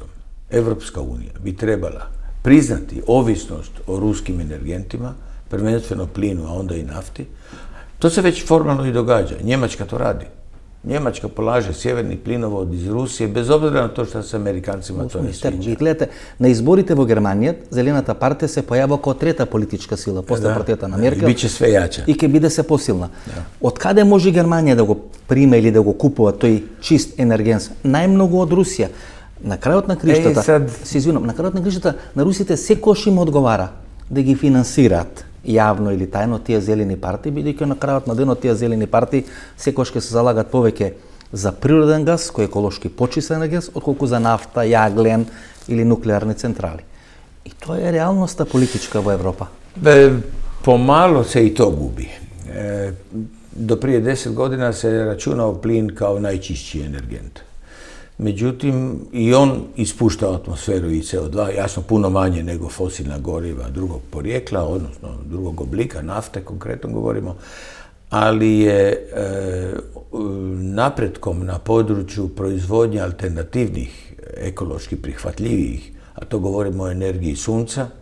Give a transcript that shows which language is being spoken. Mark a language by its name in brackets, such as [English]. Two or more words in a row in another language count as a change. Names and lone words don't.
[Croatian] Europska unija bi trebala priznati ovisnost o ruskim energentima, prvenstveno plinu, a onda i nafti. To se već formalno i događa. Njemačka to radi. Njemačka polaže sjeverni plinovod iz Rusije, bez obzira na to što se Amerikancima to ne sviđa. [Macedonian] Ви гледате, на изборите во Германија, Зелената партија се појава како трета политичка сила, после партијата на Меркел. [Croatian] I bit će sve jača. [Macedonian] И ќе биде се посилна. Од каде може Германија да го приме или да го купува тој чист енергенс? Најмногу од Русија. На крајот на криштата, се извинам, на крајот на криштата на русите секош им одговара да ги финансираат јавно или тајно тие зелени партии, бидејќи на крајот на денот тие зелени партии секош ќе се залагат повеќе за природен газ, кој е еколошки почистен газ, отколку за нафта, јаглен или нуклеарни централи. И тоа е реалноста политичка во Европа. [Croatian] Pomalo se i to gubi. Do prije 10 godina se računao plin kao najčišći energent. Međutim, i on ispušta u atmosferu i CO2, jasno puno manje nego fosilna goriva drugog porijekla, odnosno drugog oblika, nafte konkretno govorimo, ali je napretkom na području proizvodnje alternativnih, ekološki prihvatljivijih, a to govorimo o energiji sunca,